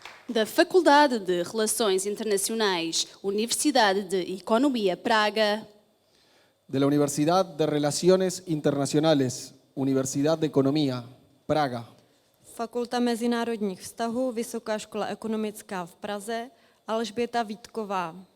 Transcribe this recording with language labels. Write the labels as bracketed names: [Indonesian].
[Portuguese] Da Faculdade de Relações Internacionais, Universidade de Economia Praga. [Spanish] De la Universidad de Relaciones Internacionales, Universidad de Economía, Praga. [Czech] Fakulta mezinárodních vztahů, Vysoká škola ekonomická v Praze, Alžběta Vítková.